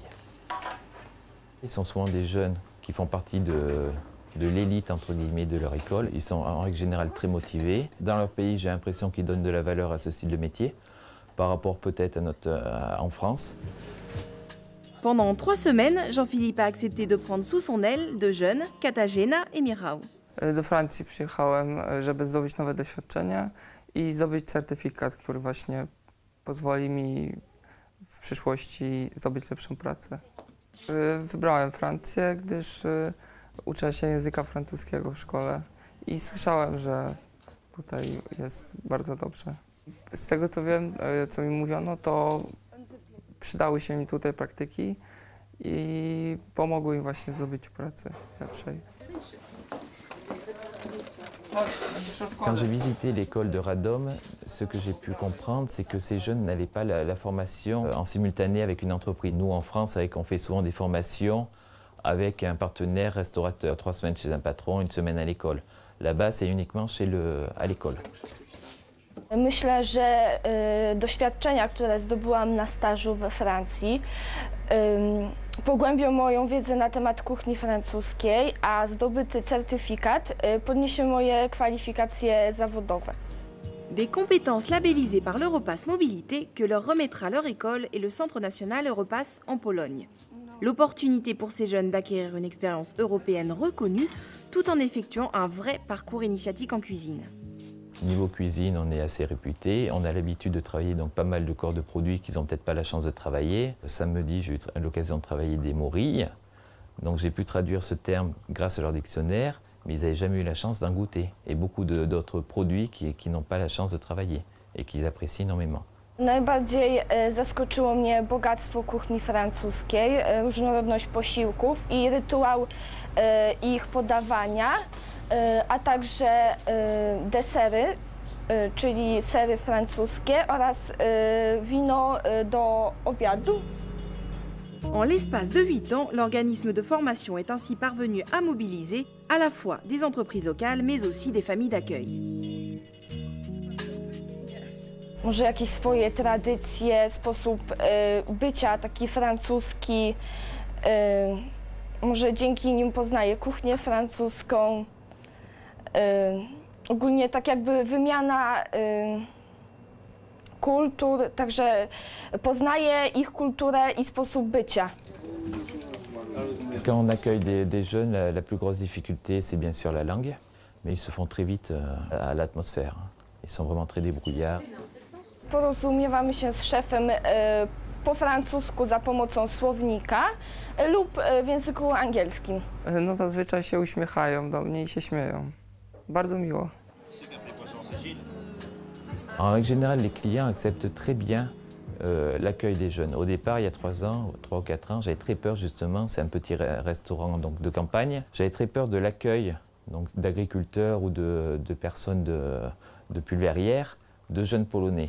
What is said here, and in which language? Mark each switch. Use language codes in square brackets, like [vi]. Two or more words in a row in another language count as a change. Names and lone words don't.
[fr] Ils sont souvent des jeunes qui font partie de l'élite entre guillemets de leur école. Ils sont en règle générale très motivés. Dans leur pays, j'ai l'impression qu'ils donnent de la valeur à ce style de métier, par rapport peut-être en France. Pendant 3 semaines, Jean-Philippe a accepté de prendre sous son aile deux jeunes, Katarzyna et Michał. [pl] Do Francji przyjechałem, żeby zdobyć nowe doświadczenia i zdobyć certyfikat, który właśnie pozwoli mi w przyszłości zdobyć lepszą pracę. Wybrałem Francję, gdyż uczę się języka francuskiego w szkole i słyszałem, że tutaj jest bardzo dobrze. Z tego co wiem, co mi mówiono, to przydały się mi tutaj praktyki i pomogły im właśnie w zdobyciu pracy lepszej. [fr] Quand j'ai visité l'école de Radom, ce que j'ai pu comprendre, c'est que ces jeunes n'avaient pas la formation en simultané avec une entreprise. Nous, en France, on fait souvent des formations avec un partenaire restaurateur, 3 semaines chez un patron, 1 semaine à l'école. Là-bas, c'est uniquement à l'école. [pl] Myślę, że doświadczenia, które zdobyłam na stażu we Francji, pogłębią moją wiedzę na temat kuchni francuskiej, a zdobyty certyfikat podniesie moje kwalifikacje zawodowe. [fr] Des compétences labellisées par l'Europass Mobilité que leur remettra leur école et le Centre national Europass en Pologne. L'opportunité pour ces jeunes d'acquérir une expérience européenne reconnue tout en effectuant un vrai parcours initiatique en cuisine. Niveau cuisine, on est assez réputé. On a l'habitude de travailler donc pas mal de corps de produits qu'ils n'ont peut-être pas la chance de travailler. Samedi, j'ai eu l'occasion de travailler des morilles. Donc j'ai pu traduire ce terme grâce à leur dictionnaire, mais ils n'avaient jamais eu la chance d'en goûter. Et beaucoup d'autres produits qui n'ont pas la chance de travailler et qu'ils apprécient énormément. [pl] Najbardziej zaskoczyło mnie bogactwo kuchni francuskiej, różnorodność posiłków i rytuał ich podawania, a także desery, czyli sery francuskie oraz wino do obiadu. [fr] En l'espace de 8 ans, l'organisme de formation est ainsi parvenu à mobiliser à la fois des entreprises locales, mais aussi des familles d'accueil. [pl] Może jakieś swoje tradycje, sposób bycia taki francuski, może dzięki nim poznaję kuchnię francuską. Ogólnie tak jakby wymiana kultur, także poznaję ich kulturę i sposób bycia. [fr] Quand on accueille des jeunes, la plus grosse difficulté, c'est bien sûr la langue, mais ils se font très vite à l'atmosphère. Ils sont vraiment très débrouillards. [pl] Porozumiewamy się z szefem po francusku za pomocą słownika lub w języku angielskim. No zazwyczaj się uśmiechają do mnie i się śmieją. Bardzo miło. [fr] En règle générale, les clients acceptent très bien l'accueil des jeunes. Au départ, il y a 3 ans, 3 ou 4 ans, j'avais très peur justement, c'est un petit restaurant donc, de campagne, j'avais très peur de l'accueil d'agriculteurs ou de personnes de pulvérières, 2 jeunes Polonais.